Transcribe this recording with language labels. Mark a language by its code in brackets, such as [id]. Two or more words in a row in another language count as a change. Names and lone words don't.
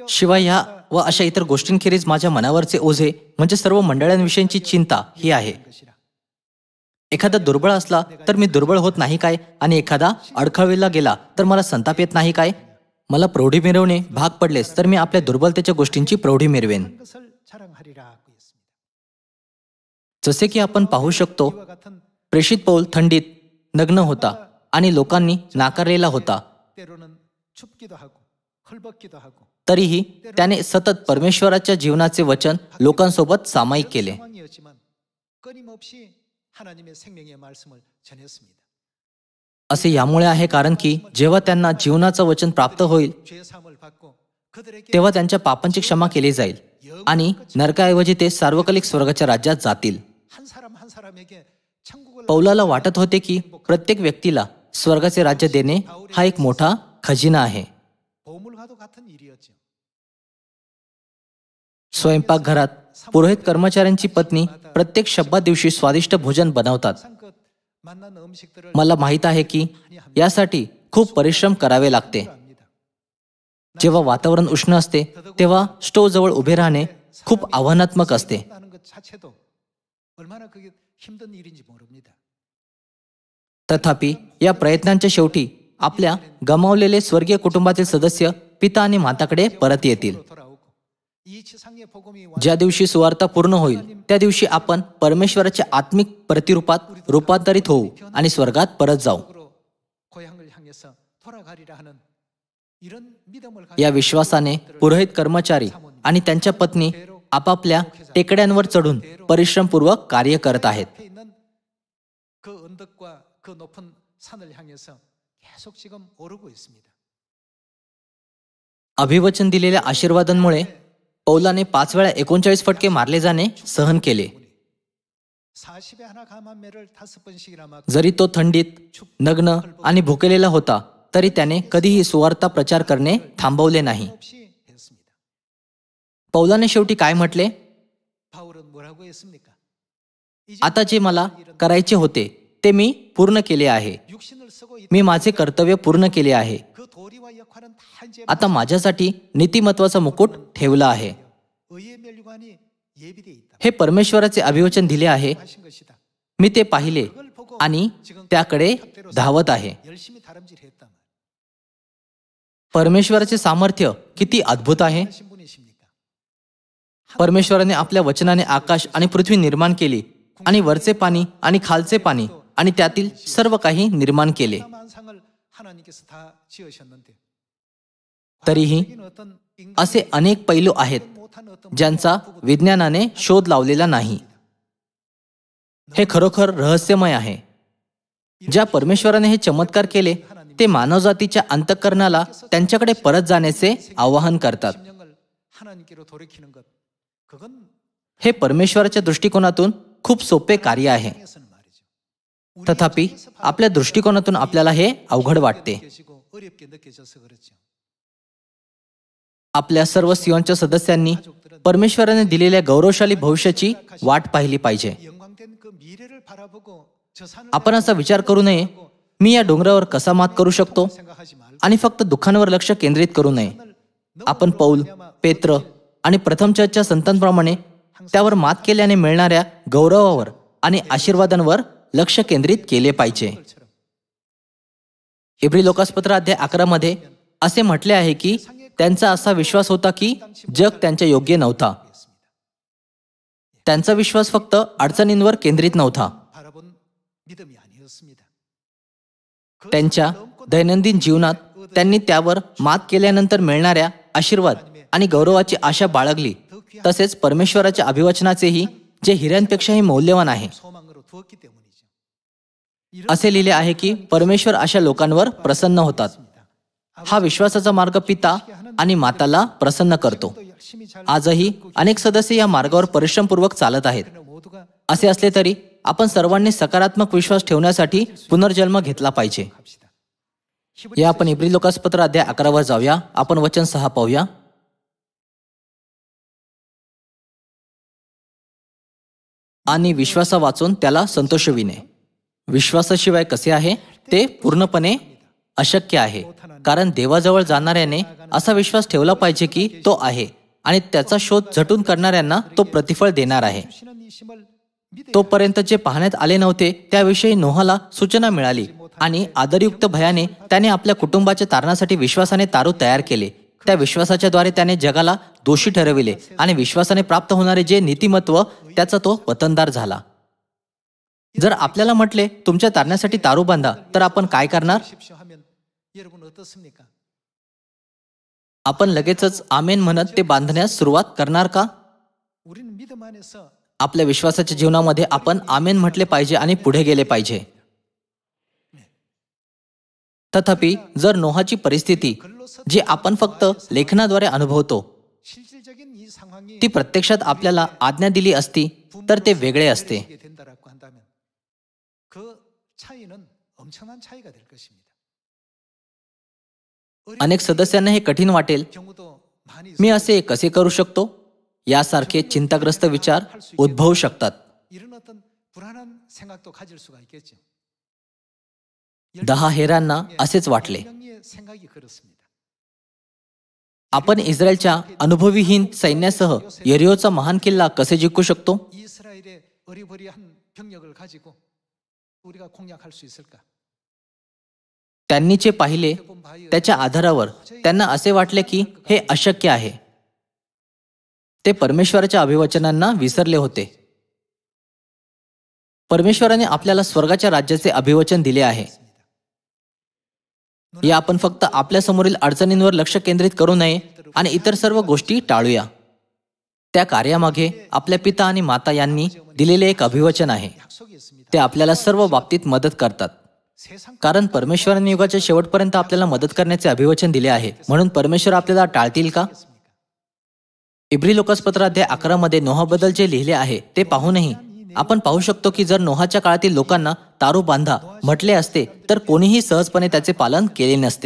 [mr] शिवाय ह्या व अशा इतर गोष्टींखेरीज माझ्या मनावरचे ओझे म्हणजे सर्व मंडळांविषयीची चिंता ही आहे. [ko] 것이라. [mr] एखादा दुर्बळ असला तर मी दुर्बळ होत नाही काय? आणि एखादा अडखळविला गेला तर मला संताप येत नाही काय? मला प्रौढी मिरवणे भाग पडलेस तर मी आपल्या दुर्बलतेच्या गोष्टींची प्रौढी मिरवेन. [ko] 것을 자랑하리라고 했습니다. [mr] जसे की आपण पाहू शकतो, [ko] 이와 같은 [mr] प्रेषित पौल थंडीत नग्न होता आणि लोकांनी नाकारलेला होता. [ko] 때로는 춥기도 하고 헐벗기도 하고 [mr] तरीही त्याने सतत परमेश्वराच्या जीवनाचे वचन लोकांसोबत सामायिक केले. [ko] 상황이었지만 끊임없이 하나님의 생명의 말씀을 전했습니다. [mr] असे यामुळे आहे कारण की जेव्हा त्यांना जीवनाचं वचन प्राप्त होईल [ko] 죄 사함을 받고 그들에게 [mr] तेव्हा त्यांच्या पापांची क्षमा केली जाईल आणि नरकाऐवजी ते सार्वकालिक स्वर्गाच्या राज्यात जातील. [ko] 한 사람 한 사람에게 천국을 [mr] पौलाला वाटत होते की प्रत्येक व्यक्तीला स्वर्गाचे राज्य देणे हा एक मोठा खजिना आहे. [ko] 보물과도 같은 일이었죠. [mr] स्वयंपाकघरात पुरोहित कर्मचाऱ्यांची पत्नी प्रत्येक शब्दात दिवशी स्वादिष्ट भोजन बनवतात. [ko] 상껏 만난 음식들을 [mr] मला माहीत आहे की यासाठी खूप परिश्रम करावे लागते. [ko] 합니다. [mr] जेव्हा वातावरण उष्ण असते तेव्हा स्टोव जवळ उभे राहणे खूप आव्हानात्मक असते. [ko] 하는 것 자체도 얼마나 그게 힘든 일인지 모릅니다. [mr] तथापि या प्रयत्नांच्या शेवटी आपल्या गमावलेले स्वर्गीय कुटुंबातील सदस्य पिता आणि माताकडे परत येतील. [ko] 돌아오고 이 지상의 복음이 [mr] ज्या दिवशी सुवार्ता पूर्ण होईल त्या दिवशी आपण परमेश्वराच्या आत्मिक प्रतिरूपात रूपांतरित होऊ आणि स्वर्गात परत जाऊ. [ko] 완전으로 고향을 향해서 돌아가리라 하는 이런 믿음을 [mr] या विश्वासाने पुरोहित कर्मचारी आणि त्यांच्या पत्नी आपापल्या टेकड्यांवर चढून परिश्रमपूर्वक कार्य करत आहेत. [ko] 앞에 있는 그 언덕과 그 높은 산을 향해서 계속 지금 오르고 있습니다. [mr] अभिवचन दिलेल्या आशीर्वादांमुळे पौलाने 5 वेळा 39 फटके मारले जाणे सहन केले. [ko] 40에 하나 감한 매를 5번씩이나 맞고 [mr] जरी तो थंडीत नग्न आणि भुकेलेला होता तरी त्याने कधीही सुवार्ता प्रचार करणे थांबवले नाही. [ko] 없이 했습니다. [mr] पौलाने शेवटी काय म्हटले? [ko] 바울은 뭐라고 했습니까? 이제 [mr] आता जे मला करायचे होते ते मी पूर्ण केले आहे. [ko] 육신을 쓰고 [mr] मी माझे कर्तव्य पूर्ण केले आहे. [ko] 그 도리와 역할은 다 이제 [mr] आता माझ्यासाठी नीतिमत्वाचा मुकुट ठेवला आहे. [ko] 의의 멸관이 예비되어 있다. [mr] हे परमेश्वराचे अभिवचन दिले आहे. [ko] 하신 것이다. [mr] मी ते पाहिले [ko] 그걸 보고 [mr] आणि [ko] 지금 [mr] त्याकडे [ko] 탁대로 [mr] धावत आहे. [ko] 열심히 다름질했다. [mr] परमेश्वराचे सामर्थ्य किती अद्भुत आहे. [ko] 하신 분이십니까? [mr] परमेश्वराने आपल्या वचनाने आकाश आणि पृथ्वी निर्माण केली. आणि वरचे पाणी आणि खालचे पाणी आणि त्यातील सर्व काही निर्माण केले. [ko] 만상을 하나님께서 다 지으셨는데 [mr] तरीही [ko] 어떤 [mr] असे अनेक पैलू आहेत [ko] 못한 어떤 [mr] ज्यांचा विज्ञानाने शोध लावलेला नाही. हे खरोखर रहस्यमय आहे. ज्या परमेश्वराने हे चमत्कार केले ते मानवजातीच्या अंतःकरणाला त्यांच्याकडे परत जाण्याचे आवाहन करतात. [ko] 심령을 하나님께로 돌이키는 것 그건 [mr] हे परमेश्वराच्या दृष्टिकोनातून खूप सोपे कार्य आहे. [ko] 에서는 말이죠. [mr] तथापि आपल्या दृष्टिकोनातून आपल्याला हे अवघड वाटते. [ko] 느껴지고 어렵게 느껴져서 그렇죠. [mr] आपल्या सर्व सियोनच्या सदस्यांनी परमेश्वराने दिलेल्या गौरवशाली भविष्याची वाट पाहिली पाहिजे. [ko] 영광된 그 미래를 바라보고 저 산을 [mr] आपण असा विचार करू नये, मी या डोंगरावर कसा मात करू शकतो [ko] 생각하지 말고 [mr] आणि फक्त दुःखांवर लक्ष केंद्रित करू नये. आपण पौल, पेत्र आणि प्रथम चर्चच्या संतांप्रमाणे त्यावर मात केल्याने मिळणाऱ्या गौरवावर आणि आशीर्वादांवर लक्ष केंद्रित केले पाहिजे. इब्री लोकासपत्र अध्याय 11 मध्ये असे म्हटले आहे की त्यांचा असा विश्वास होता की जग त्यांच्या योग्य नव्हता. त्यांचा विश्वास फक्त अडचणींवर केंद्रित नव्हता. [ko] 바라본 믿음이 아니었습니다. [mr] त्यांच्या दैनंदिन जीवनात त्यांनी त्यावर मात केल्यानंतर मिळणाऱ्या आशीर्वाद आणि गौरवाची आशा बाळगली. तसेच परमेश्वराच्या अभिवचनाचेही जे हिऱ्यांपेक्षाही मौल्यवान आहे. [ko] 소망으로 두었기 때문이죠. [mr] असे लिहिले आहे की परमेश्वर अशा लोकांवर प्रसन्न होतात. हा विश्वासाचा मार्ग पिता आणि माताला प्रसन्न करतो. [ko] 또 열심히 잘 [mr] आजही अनेक सदस्य या मार्गावर परिश्रमपूर्वक चालत आहेत. [ko] 모두가 [mr] असे असले तरी आपण सर्वांनी सकारात्मक विश्वास ठेवण्यासाठी पुनर्जन्म घेतला पाहिजे. [ko] 합시다. [mr] या आपण इब्री लोकासपत्र अध्याय 11 वर जाऊया. आपण वचन 6 पाहूया. आणि विश्वासा वाचून त्याला संतोषविणे. विश्वासाशिवाय कसे आहे ते पूर्णपणे अशक्य आहे. कारण देवाजवळ जाणाऱ्याने असा विश्वास ठेवला पाहिजे की तो आहे आणि त्याचा शोध झटून करणाऱ्यांना तो प्रतिफळ देणार आहे. [ko] 주시는 이 심을 믿어야 [mr] तोपर्यंत जे पाहण्यात आले नव्हते त्याविषयी नोहाला सूचना मिळाली आणि आदरयुक्त भयाने त्याने आपल्या कुटुंबाच्या तारणासाठी विश्वासाने तारू तयार केले. त्या विश्वासाच्या द्वारे त्याने जगाला दोषी ठरविले आणि विश्वासाने प्राप्त होणारे जे नीतिमत्व त्याचा तो वतनदार झाला. जर आपल्याला म्हटले तुमच्या तारण्यासाठी तारू बांधा तर आपण काय करणार? [ko] 하십시오 하면 여러분 어떻습니까? [mr] आपण लगेचच आमेन म्हणत ते बांधण्यास सुरुवात करणार का? [ko] 우리는 믿음 안에서 [mr] आपल्या विश्वासाच्या जीवनामध्ये आपण आमेन म्हटले पाहिजे आणि पुढे गेले पाहिजे. तथापि जर नोहाची परिस्थिती जी आपण फक्त लेखनाद्वारे अनुभवतो [ko] 실질적인 이 상황이 [mr] ती प्रत्यक्षात आपल्याला आज्ञा दिली असती तर ते वेगळे असते. [ko] 되게 된다라고 한다면 그 차이는 엄청난 차이가 될 것입니다. [mr] अनेक सदस्यांना हे कठीण वाटेल, [ko] 경우도 많이 [mr] मी असे कसे करू शकतो? यासारखे चिंताग्रस्त विचार उद्भवू शकतात. [ko] 이런 어떤 불안한 생각도 가질 수가 있겠죠. [mr] 10 हेरांना असेच वाटले. [ko] 명의 생각이 그렇습니다. [mr] आपण इस्रायलच्या अनुभवीहीन सैन्यासह यरिहोचा महान किल्ला कसे जिंकू शकतो? [ko] 이스라엘의 어리버리한 병력을 가지고 우리가 공략할 수 있을까? [mr] त्यांनी जे पाहिले [ko] 본 바에 [mr] त्याच्या आधारावर त्यांना असे वाटले की हे अशक्य आहे. ते परमेश्वराच्या अभिवचनांना विसरले होते. परमेश्वराने आपल्याला स्वर्गाच्या राज्याचे अभिवचन दिले आहे. या आपण फक्त आपल्या समोरील अडचणींवर लक्ष केंद्रित करू नये आणि इतर सर्व गोष्टी टाळूया. त्या कार्यामागे आपल्या पिता आणि माता यांनी दिलेले एक अभिवचन आहे. [ko] 약속이 있습니다. [mr] ते आपल्याला सर्व बाबतीत मदत करतात. [ko] 세상 [mr] कारण परमेश्वराने युगाच्या शेवटपर्यंत आपल्याला मदत करण्याचे अभिवचन दिले आहे. म्हणून परमेश्वर आपल्याला टाळतील का? इब्री लोकासपत्र अध्याय 11 मध्ये नोहाबद्दल जे लिहिले आहे ते पाहूनही आपण पाहू शकतो की जर नोहाच्या काळातील लोकांना तारू बांधा म्हटले असते तर कोणीही सहजपणे त्याचे पालन केले नसते.